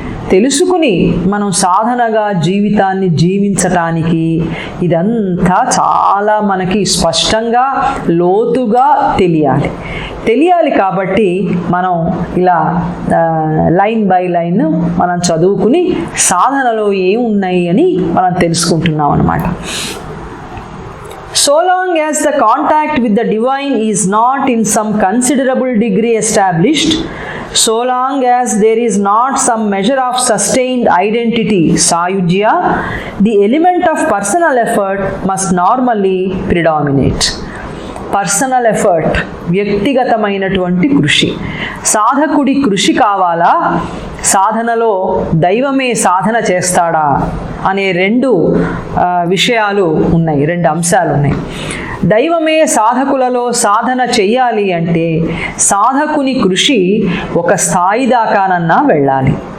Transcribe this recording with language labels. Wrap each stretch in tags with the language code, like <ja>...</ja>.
<te>తెలుసుకుని మనం సాధనగా జీవితాన్ని జీవించటానికి ఇదంతా చాలా మనకి స్పష్టంగా, లోతుగా తెలియాలి. కాబట్టి మనం ఇలా లైన్ బై లైన్ మనం చదువుకుని సాధనలో ఏమున్నాయి అని మనం తెలుసుకుంటున్నాం అన్నమాట.</te> <en>So long as the contact with the divine is not in some considerable degree established, so long as there is not some measure of sustained identity, sayujya, the element of personal effort must normally predominate.</en> <te>Personal effort, వ్యక్తిగతమైనటువంటి కృషి. సాధకుడి కృషి కావాలా, సాధనలో దైవమే సాధన చేస్తాడా అనే రెండు విషయాలు ఉన్నాయి, రెండు అంశాలు ఉన్నాయి. దైవమే సాధకులలో సాధన చెయ్యాలి అంటే సాధకుని కృషి ఒక స్థాయి దాకానన్నా వెళ్ళాలి.</te>